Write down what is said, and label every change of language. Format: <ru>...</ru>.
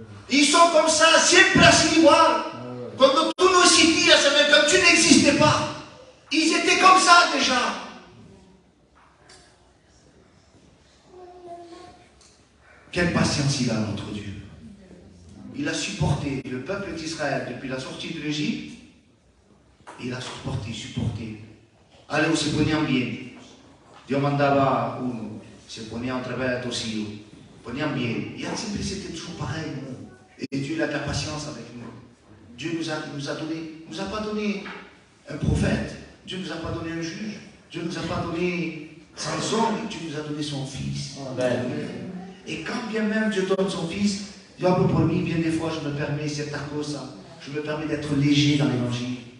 <fr>Ils sont comme ça,</fr> <es>siempre así igual.</es> <fr>Quand tu</fr> <es>no existías,</es> <fr>Samuel, quand tu n'existais pas, ils étaient comme ça déjà. Quelle patience il a, notre Dieu. Il a supporté le peuple d'Israël depuis la sortie de l'Égypte. Il a supporté. Allez,</fr> <es>se ponían bien. Dios mandaba uno, se ponía otra vez dos hijos. Ponían bien.</es> <fr>Et</fr> <es>siempre</es> <fr>c'était toujours pareil. Et Dieu a de la patience avec nous. Dieu nous a pas donné un prophète. Dieu nous a pas donné un juge. Dieu nous a pas donné Samson. Dieu nous a donné son fils. Amen. Et quand bien même Dieu donne son fils, Dieu a pour lui, bien des fois, je me permets, c'est ta cause, je me permets d'être léger dans l'évangile.</fr>